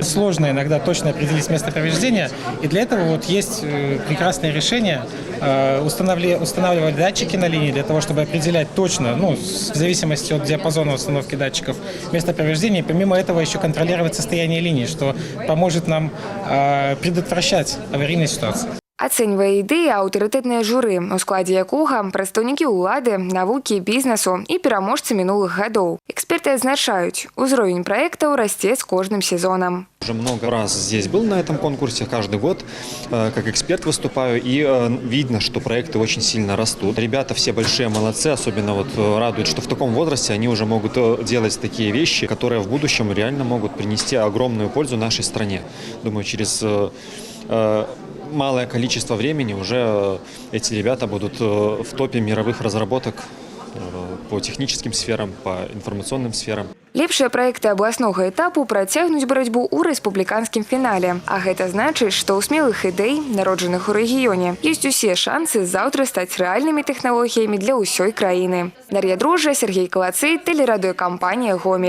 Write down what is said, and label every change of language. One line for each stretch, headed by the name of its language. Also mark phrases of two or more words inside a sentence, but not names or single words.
Russian: Сложно иногда точно определить место повреждения, и для этого вот есть прекрасное решение устанавливать датчики на линии для того, чтобы определять точно, в зависимости от диапазона установки датчиков, место повреждения. Помимо этого еще контролировать состояние линии, что поможет нам предотвращать аварийные ситуации.
Belarusian: Ацэньвае ідэі аўтарытэтнае журы, у складзе якога прадстаўнікі ўлады, навукі, бізнесу і пераможцы мінулых гадоў. Эксперты адзначаюць, узровень праектаў расце з кожным сезонам.
Russian: Уже много раз здесь был на этом конкурсе, каждый год как эксперт выступаю, и видно, что проекты очень сильно растут. Ребята все большие молодцы, особенно вот радует, что в таком возрасте они уже могут делать такие вещи, которые в будущем реально могут принести огромную пользу нашей стране. Думаю, через малое количество времени уже эти ребята будут в топе мировых разработок по техническим сферам, по информационным сферам.
Belarusian: Лепшыя праекты абласнога этапу працягнуць барацьбу ў рэспубліканскім фінале. А гэта значыць, што ў смелых ідэй, народжаных у рэгіёне, ёсць усе шансы заўтра стаць рэальнымі тэхналогіямі для ўсёй краіны. Дар'я Дрожжа, Сергей Калацый, тэлерадыёкампанія «Гомель».